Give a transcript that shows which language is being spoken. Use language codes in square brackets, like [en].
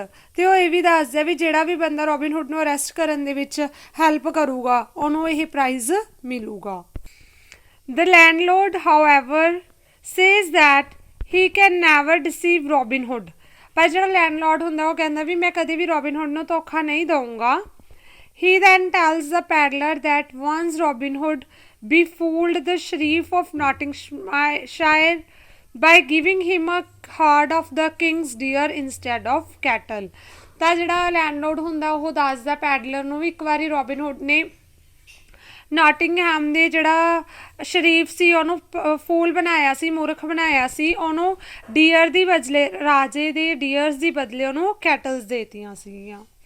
[pa] ਅਤੇ ਉਹ ਇਹ ਵੀ ਦੱਸਦਾ ਵੀ ਜਿਹੜਾ ਵੀ ਬੰਦਾ ਰੋਬਿਨ ਹੁੱਡ ਨੂੰ ਅਰੈਸਟ ਕਰਨ ਦੇ ਵਿੱਚ ਹੈਲਪ ਕਰੂਗਾ, ਉਹਨੂੰ ਇਹ ਪ੍ਰਾਈਜ਼ ਮਿਲੂਗਾ। [en] The landlord however says that he can never deceive Robin Hood. [pa] ਪਰ ਜਿਹੜਾ ਲੈਂਡਲੋਰਡ ਹੁੰਦਾ ਉਹ ਕਹਿੰਦਾ ਵੀ ਮੈਂ ਕਦੇ ਵੀ ਰੋਬਿਨ ਹੁੱਡ ਨੂੰ ਧੋਖਾ ਨਹੀਂ ਦਊਂਗਾ। [en] He then tells the pedlar that once Robin Hood befooled the Sharif of Nottinghamshire by giving him a herd of the king's deer instead of cattle। [pa] ਤਾਂ ਜਿਹੜਾ ਲੈਂਡਲੋਰਡ ਹੁੰਦਾ ਉਹ ਦੱਸਦਾ ਪੈਡਲਰ ਨੂੰ ਵੀ ਇੱਕ ਵਾਰੀ ਰੋਬਿਨ ਹੁੱਡ ਨੇ ਨੋਟਿੰਗਹੈਮ ਦੇ ਜਿਹੜਾ ਸ਼ਰੀਫ ਸੀ ਉਹਨੂੰ ਫੂਲ ਬਣਾਇਆ ਸੀ, ਮੂਰਖ ਬਣਾਇਆ ਸੀ, ਉਹਨੂੰ ਡੀਅਰ ਦੀ ਬਦਲੇ, ਰਾਜੇ ਦੇ ਡੀਅਰਸ ਦੀ ਬਦਲੇ ਉਹਨੂੰ ਕੈਟਲਸ ਦੇਤੀਆਂ ਸੀਗੀਆਂ।